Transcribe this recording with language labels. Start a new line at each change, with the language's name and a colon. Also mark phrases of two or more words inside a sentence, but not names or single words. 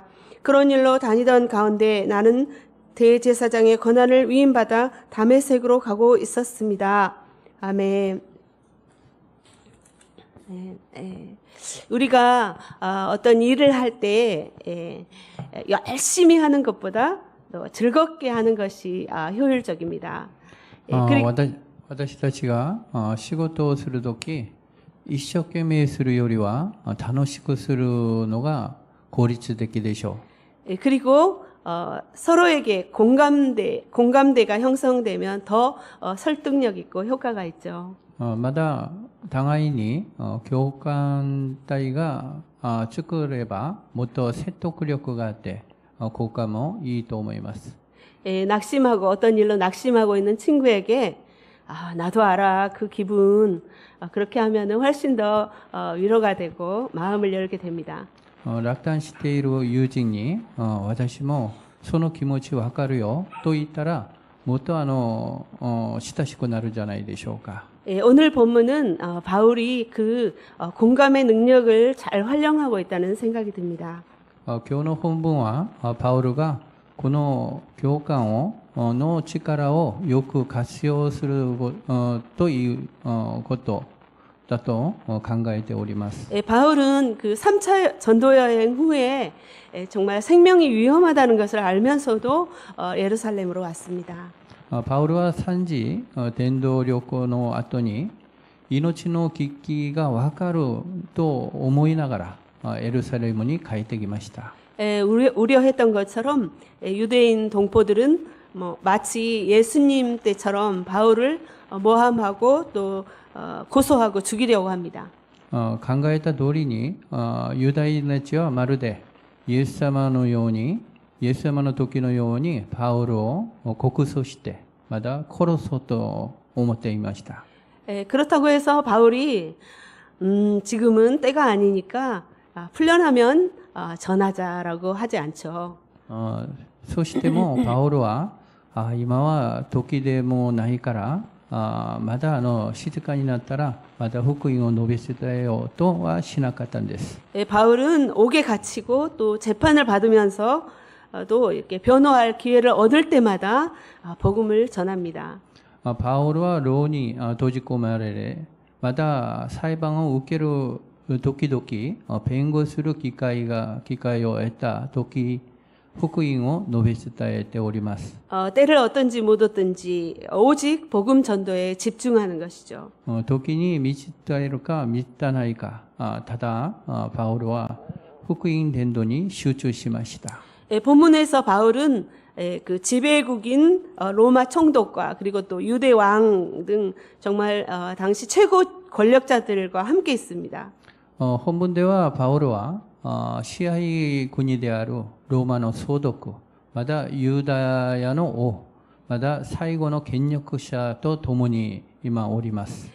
Korean: 그런 일로 다니던 가운데 나는 대제사장의 권한을 위임받아 다메섹으로 가고 있었습니다. 아멘. 우리가 어떤 일을 할 때 열심히 하는 것보다 또 즐겁게 하는 것이 효율적입니다.
Japanese: 私たちが仕事をするとき、一生懸命するよりは楽しくするのが効率的でしょう。
Korean: 그리고 서로에게 공감대가 형성되면 더 설득력 있고 효과가 있죠.
Japanese: まだ互いに共感体が作ればもっと説得力があって効果もいいと思います。
Korean: 낙심하고 어떤 일로 낙심하고 있는 친구에게 나도 알아 그 기분 그렇게 하면은 훨씬 더 위로가 되고 마음을 열게 됩니다.
Japanese: 落胆している友人に私もその気持ちわかるよと言ったらもっと親しくなるんじゃないでしょうか。
Korean: 오늘 본문은 바울이 그 공감의 능력을 잘 활용하고 있다는 생각이 듭니다.
Japanese: 今日の本文はパウロがこの共感の力をよく活用するということだと考えております。
Korean: 바울은 그 3차 전도 여행 후에 정말 생명이 위험하다는 것을 알면서도 예루살렘으로 왔습니다.
Japanese: パウロは3次伝道旅行の後に命の危機が分かると思いながらエルサレムに帰ってきました。
Korean: 우려했던 것처럼 유대인 동포들은 마치 예수님 때처럼 바울을 모함하고 또 고소하고 죽이려고 합니다.
Japanese: 考えた通りにユダヤたちはまるでイエス様のようにイエス様の時のようにパウロを告訴してまた殺そうと思っていました。
Korean: 그렇다고 해서 바울이 지금은 때가 아니니까 풀려나면 전하자라고 하지 않죠.
Japanese: そしてもパウロは今は時でもないからまだ静かになったらまた福音を述べ伝えようとはしなかったんです。
Korean: 바울은 옥에 갇히고 또 재판을 받으면서 또 이렇게 변호할 기회를 얻을 때마다 복음을 전합니다.
Japanese: パウロは牢に閉じ込められ、また裁判を受ける時々弁護する機会を得た時、福音を述べ伝えております。
Korean: 때를 얻든지 못 얻든지 오직 복음 전도에 집중하는 것이죠.
Japanese: 時に満ち伝えるか満たないか、ただパウロは福音伝道に集中しました。
Korean: 본문에서 바울은 그 지배국인 로마 총독과 그리고 또 유대 왕 등 정말 당시 최고 권력자들과 함께 있습니다.
Japanese: 本文ではパウロは支配国であるローマの総督、またユダヤの王、また最後の権力者と共に今おります。